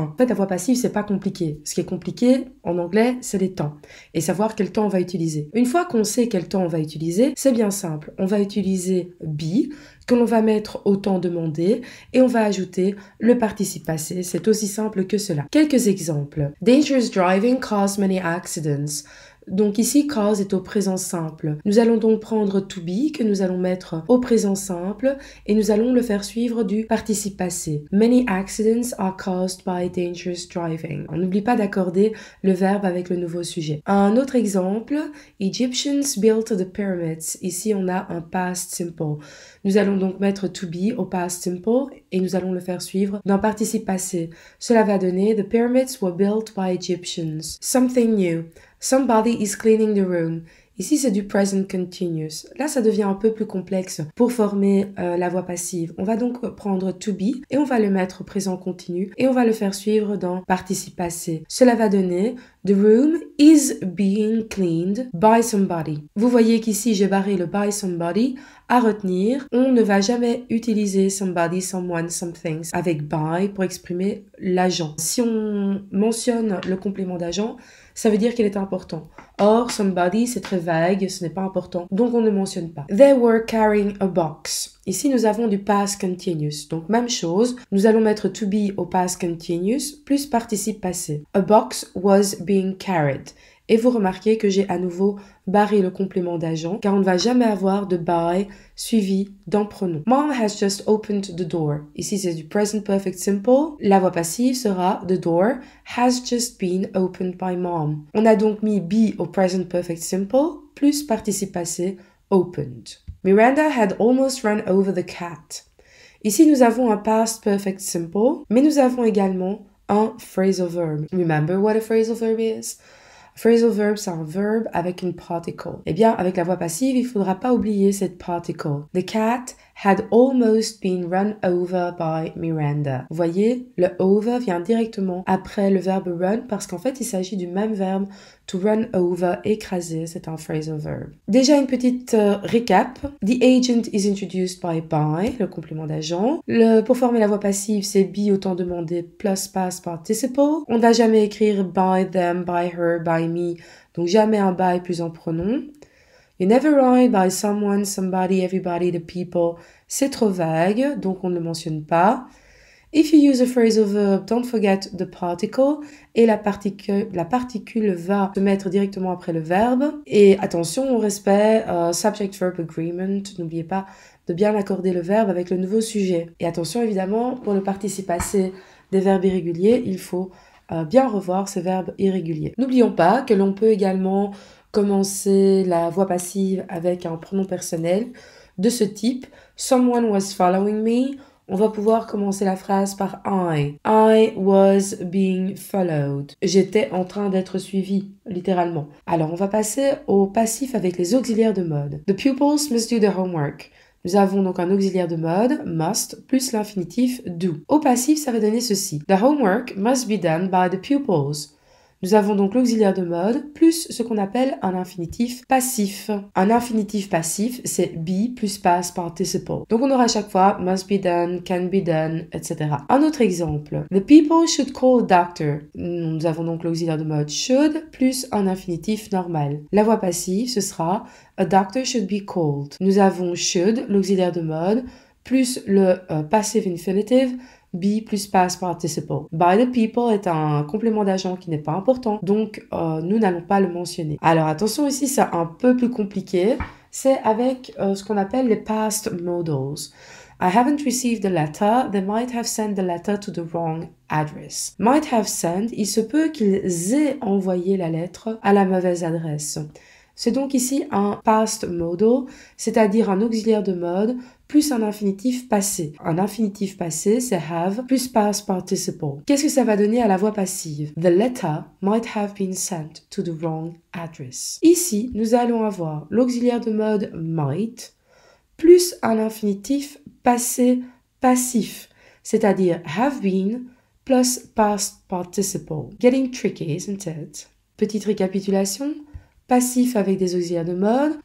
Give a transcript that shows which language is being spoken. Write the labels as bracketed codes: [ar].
[fr] En fait la voix passive c'est pas compliqué, ce qui est compliqué en anglais c'est les temps et savoir quel temps on va utiliser. Une fois qu'on sait quel temps on va utiliser, c'est bien simple, on va utiliser be, que l'on va mettre au temps demandé et on va ajouter le participe passé. C'est aussi simple que cela. Quelques exemples. [en] Dangerous driving causes many accidents. [fr] Donc ici, cause est au présent simple. Nous allons donc prendre to be que nous allons mettre au présent simple et nous allons le faire suivre du participe passé. [en] Many accidents are caused by dangerous driving. [fr] On n'oublie pas d'accorder le verbe avec le nouveau sujet. Un autre exemple, [en] Egyptians built the pyramids. [fr] Ici, on a un past simple. Nous allons donc mettre to be au past simple et nous allons le faire suivre d'un participe passé. Cela va donner [en] The pyramids were built by Egyptians. Something new. Somebody is cleaning the room. [fr] Ici, c'est du present continuous. Là, ça devient un peu plus complexe pour former la voix passive. On va donc prendre to be et on va le mettre au présent continu et on va le faire suivre dans participe passé. Cela va donner The room is being cleaned by somebody. Vous voyez qu'ici, j'ai barré le by somebody. À retenir, on ne va jamais utiliser somebody, someone, something avec by pour exprimer l'agent. Si on mentionne le complément d'agent, ça veut dire qu'il est important. Or, somebody, c'est très vague, ce n'est pas important, donc on ne mentionne pas. [en] They were carrying a box. [fr] Ici, nous avons du past continuous. Donc, même chose, nous allons mettre to be au past continuous plus participe passé. [en] A box was being carried. [fr] Et vous remarquez que j'ai à nouveau barré le complément d'agent car on ne va jamais avoir de by suivi d'un pronom. [en] Mom has just opened the door. [fr] Ici, c'est du present perfect simple. La voix passive sera [en] The door has just been opened by mom. [fr] On a donc mis be au present perfect simple plus participe passé opened. [en] Miranda had almost run over the cat. [fr] Ici, nous avons un past perfect simple, mais nous avons également un phrasal verb. [en] Remember what a phrasal verb is? Phrasal verb, [fr] c'est un verbe avec une particle. Eh bien, avec la voix passive, il ne faudra pas oublier cette particle. [en] The cat had almost been run over by Miranda. [fr] Vous voyez, le over vient directement après le verbe run parce qu'en fait, il s'agit du même verbe to run over, écraser, c'est un phrasal verb. Déjà une petite récap. [en] The agent is introduced by, [fr] le complément d'agent. Pour former la voix passive, c'est be au temps demandé plus past participle. On ne va jamais écrire by them, by her, by me, donc jamais un by plus un pronom. [en] You never ride by someone, somebody, everybody, the people. [fr] C'est trop vague, donc on ne le mentionne pas. [en] If you use a phrasal verb, don't forget the particle. [fr] Et la particule va se mettre directement après le verbe. Et attention au respect, subject-verb agreement. N'oubliez pas de bien accorder le verbe avec le nouveau sujet. Et attention évidemment, pour le participe passé des verbes irréguliers, il faut bien revoir ces verbes irréguliers. N'oublions pas que l'on peut également commencer la voix passive avec un pronom personnel de ce type. [en] Someone was following me. [fr] On va pouvoir commencer la phrase par I. [en] I was being followed. [fr] J'étais en train d'être suivi, littéralement. Alors, on va passer au passif avec les auxiliaires de mode. [en] The pupils must do their homework. [fr] Nous avons donc un auxiliaire de mode, must, plus l'infinitif do. Au passif, ça va donner ceci. [en] The homework must be done by the pupils. [fr] Nous avons donc l'auxiliaire de mode plus ce qu'on appelle un infinitif passif. Un infinitif passif, c'est be plus past participle. Donc on aura à chaque fois must be done, can be done, etc. Un autre exemple. [en] The people should call a doctor. [fr] Nous avons donc l'auxiliaire de mode should plus un infinitif normal. La voix passive, ce sera [en] a doctor should be called. [fr] Nous avons should, l'auxiliaire de mode, plus le passive infinitive, be plus past participle. By the people est un complément d'agent qui n'est pas important, donc nous n'allons pas le mentionner. Alors attention ici, c'est un peu plus compliqué. C'est avec ce qu'on appelle les past modals. [en] I haven't received the letter. They might have sent the letter to the wrong address. Might have sent, [fr] il se peut qu'ils aient envoyé la lettre à la mauvaise adresse. C'est donc ici un past modal, c'est-à-dire un auxiliaire de mode plus un infinitif passé. Un infinitif passé, c'est have plus past participle. Qu'est-ce que ça va donner à la voix passive? [en] The letter might have been sent to the wrong address. [fr] Ici, nous allons avoir l'auxiliaire de mode might plus un infinitif passé passif, c'est-à-dire have been [en] plus past participle. Getting tricky, isn't it? [fr] Petite récapitulation. Passif avec des auxiliaires de mode.